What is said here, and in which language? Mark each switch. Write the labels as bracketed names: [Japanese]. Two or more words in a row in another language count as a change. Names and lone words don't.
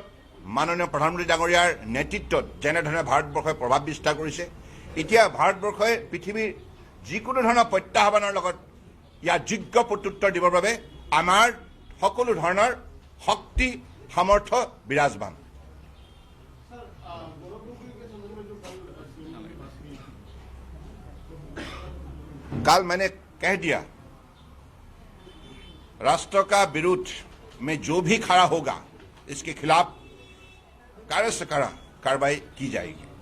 [Assamese] মাননীয় প্ৰধানমন্ত্ৰী ডাঙৰীয়াৰ নেতৃত্বত যেনেধৰণে ভাৰতবৰ্ষই প্ৰভাৱ বিস্তাৰ কৰিছে, এতিয়া ভাৰতবৰ্ষই পৃথিৱীৰ যিকোনো ধৰণৰ প্ৰত্যাহ্বানৰ লগত ইয়াৰ যোগ্য প্ৰত্যুত্তৰ দিবৰ বাবে আমাৰ সকলো ধৰণৰ শক্তি সামৰ্থ্য বিৰাজমান। [Hindi] कल मैंने कह दिया राष्ट्र का विरोध में जो भी खड़ा होगा इसके खिलाफ कड़ा से कड़ा कार्रवाई की जाएगी।